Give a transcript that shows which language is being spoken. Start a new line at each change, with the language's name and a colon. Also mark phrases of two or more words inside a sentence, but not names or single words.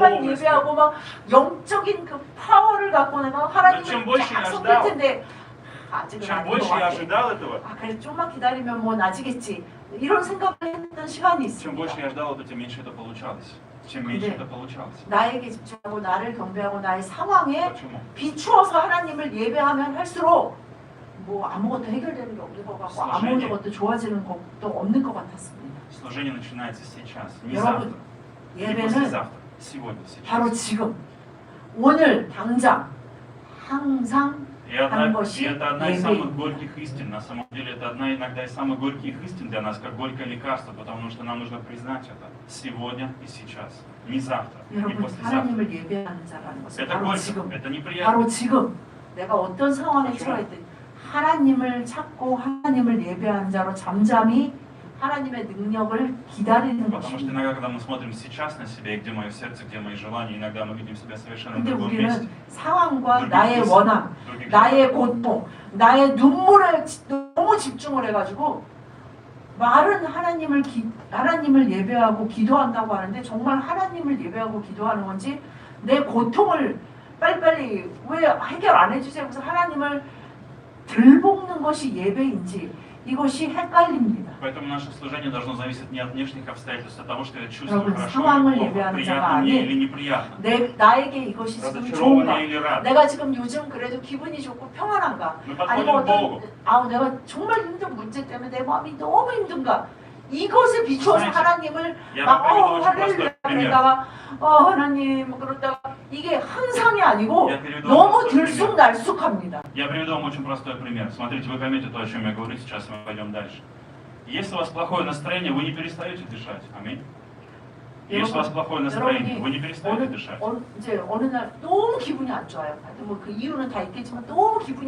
Korean: 호흡을 예배하고 막 영적인 그 파워를 갖고 내가 하나님을
Russian: чем больше я
Korean: 계속
Russian: ждал,
Korean: 할 텐데 아직은
Russian: Чем
Korean: 아닌 것
Russian: больше я
Korean: 같아.
Russian: ожидал этого,
Korean: 아 그래 좀만 기다리면 뭐 나지겠지 이런 생각을 했던 시간이
Russian: чем больше 있습니다. я ждал этого, тем меньше это получалось. Чем меньше
Korean: 네.
Russian: это получалось.
Korean: 나에게 집중하고 나를 경배하고 나의 상황에
Russian: Почему?
Korean: 비추어서 하나님을 예배하면 할수록 뭐 아무것도 해결되는 게 없는 것 같고 아무것도 좋아지는 것도 없는 것 같았습니다.
Russian: Служение начинается сейчас, не
Korean: 여러분,
Russian: завтра, не
Korean: 예배는
Russian: послезавтра, сегодня,
Korean: 바로
Russian: сейчас.
Korean: 지금 오늘 당장 항상
Russian: И это
Korean: 하는 것이
Russian: одна из самых
Korean: 예배입니다.
Russian: горьких истин. На самом деле это одна иногда из самых горьких истин для нас, как горькое лекарство, потому что нам нужно признать это сегодня и сейчас, не завтра, не
Korean: 여러분
Russian: послезавтра.
Korean: 하나님을 예배하는 자라는 것은
Russian: Это
Korean: 바로
Russian: горько,
Korean: 지금
Russian: это неприятно.
Korean: 바로 지금 내가 어떤 상황에 그렇죠. 처했든 하나님을 찾고 하나님을 예배하는 자로 잠잠히 하나님의 능력을 기다리는
Russian: Потому что
Korean: 것입니다.
Russian: иногда, когда мы смотрим сейчас на себя, и где мое сердце, где мои желания, иногда мы видим себя совершенно в
Korean: 근데
Russian: другом месте.
Korean: 우리는 상황과
Russian: других
Korean: 나의
Russian: мыслях,
Korean: 원함,
Russian: других
Korean: 나의 고통, 나의 눈물에 너무 집중을 해가지고 말은 하나님을 예배하고 기도한다고 하는데 정말 하나님을 예배하고 기도하는 건지 내 고통을 빨리빨리 왜 해결 안 해주세요? 그래서 하나님을 들볶는 것이 예배인지 이것이 헷갈립니다.
Russian: Поэтому наше служение должно зависеть не от внешних обстоятельств, а от того, что я чувствую
Korean: 여러분,
Russian: хорошо
Korean: 상황을
Russian: или плохо,
Korean: 예배하는 자가
Russian: приятно мне
Korean: 아닌
Russian: или неприятно,
Korean: 나에게 이것이 지금 좋은가?
Russian: разочарование или радость.
Korean: 내가 지금 요즘 그래도 기분이 좋고 평안한가?
Russian: Мы
Korean: 아니면
Russian: подходим к Богу.
Korean: 내가 정말 힘든 문제 때문에 내 마음이 너무 힘든가? 이것에 비추어서
Russian: знаете,
Korean: 하나님을
Russian: я
Korean: 막
Russian: вам приведу очень
Korean: 할렐루야
Russian: простой пример.
Korean: 그러다가 하나님 그러다가 이게 항상이 아니고
Russian: Я приведу
Korean: 너무
Russian: вам простой пример.
Korean: 들쑥날쑥합니다.
Russian: Я приведу вам очень простой пример. Смотрите, вы поймете то, о чем я говорю сейчас, мы пойдем дальше. Если у вас плохое настроение, вы не перестаете дышать. Аминь. Если у вас плохое настроение, вы не перестаете дышать.
Korean: 이제 어느 날 너무 기분이 안 좋아요. 뭐그 이유는 다 있겠지만 너무 기분이